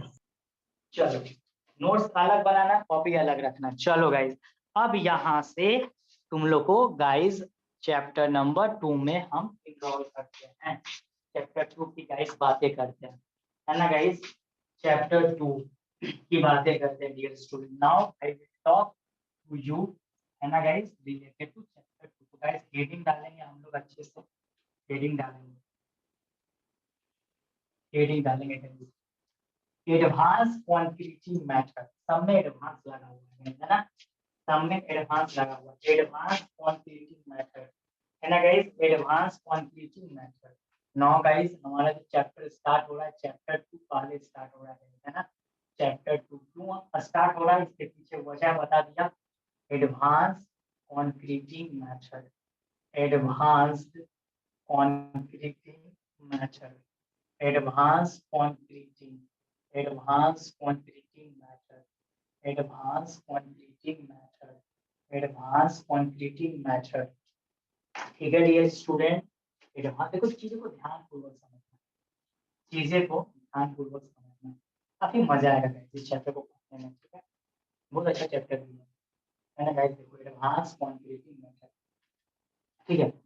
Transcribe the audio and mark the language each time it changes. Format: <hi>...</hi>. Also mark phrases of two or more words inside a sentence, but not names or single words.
<hi>चलो नोट्स अलग बनाना, कॉपी अलग रखना। चलो गाइस अब यहाँ से तुम लोग को गाइस</hi> <en>chapter number</en> <hi>2 में हम इनरोल करते हैं। चैप्टर 2 की गाइस बातें करते हैं, है ना गाइस। चैप्टर 2 की बातें करते हैं</hi> <en>dear student. Now I will talk to you,</en> <hi>है ना गाइस,</hi> <en>related to chapter 2.</en> <hi>तो गाइस हेडिंग डालेंगे हम लोग अच्छे से, हेडिंग डालेंगे, हेडिंग डालेंगे गाइस।</hi> <en>advance quantitative method,</en> <hi>सब में एडवांस लगा हुआ है ना, सब में एडवांस लगा हुआ है,</hi> <en>advance quantitative method,</en> <hi>है ना गाइस,</hi> <en>advance quantitative method. now guys</en> <hi>हमारा जो चैप्टर स्टार्ट हो रहा है, चैप्टर 2 पहले स्टार्ट हो रहा है ना। चैप्टर 2 क्यों स्टार्ट हो रहा है इसके पीछे वजह बता दिया,</hi> <en>advance quantitative method, advanced quantitative method, advance quantitative, advanced quantitative method, advanced quantitative method, advanced quantitative method।</en> <hi>ठीक है</hi> <en>dear student,</en> <hi>एडवांस देखो चीजों को ध्यानपूर्वक समझना, चीजें को ध्यानपूर्वक समझना, काफी मजा आएगा इस चैप्टर को पढ़ने में, ठीक है। बहुत अच्छा चैप्टर है ना गाइस। देखो</hi> <en>advance quantitative method,</en> <hi>ठीक है।</hi>